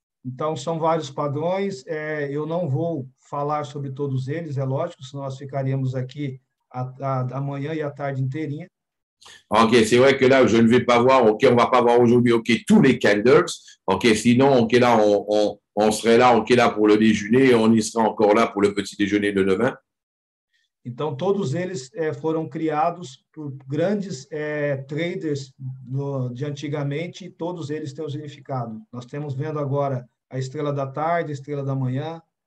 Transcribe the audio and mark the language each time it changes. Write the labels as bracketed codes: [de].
[pt] Então, são vários padrões, eu não vou falar sobre todos eles, é lógico, senão nós ficaríamos aqui a manhã e a tarde inteirinha. [fr] OK, c'est vrai que là, je ne vais pas voir, OK, on va pas voir aujourd'hui, OK, tous les candles, OK, sinon, OK, là, on serait là, OK, là, pour le déjeuner, et on y sera encore là pour le petit déjeuner de demain. [pt] Então, todos eles foram criados por grandes traders de antigamente, e todos eles têm um significado. Nós estamos vendo agora a estrela da tarde, a estrela da manhã.